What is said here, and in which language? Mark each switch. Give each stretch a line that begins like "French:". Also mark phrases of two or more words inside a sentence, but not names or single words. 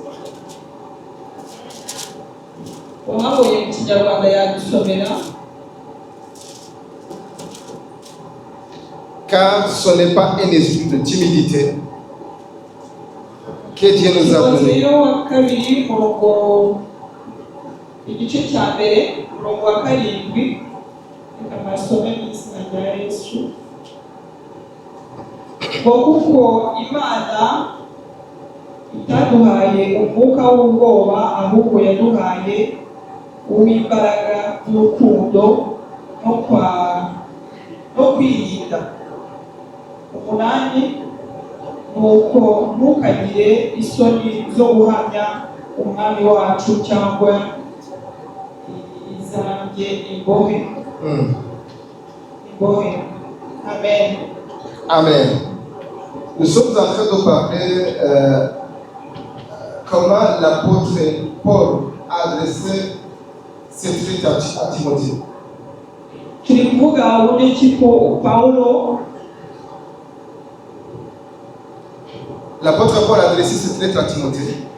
French: Car ce n'est pas un esprit de timidité que Dieu nous a donné.
Kinyarwanda: kuko Imana itaduhaye umwuka w'ubwoba ahubwo yaduhaye uw'imbaraga n'urukundo no kwirinda. 8 nuko ntukagire isoni zo guhamya umwami wacu cyangwa izanjye imbohe. Amen. Amen.
French: Nous sommes en train de parler comment l'apôtre Paul a adressé cette lettre à Timothée. L'apôtre Paul a adressé cette lettre à Timothée.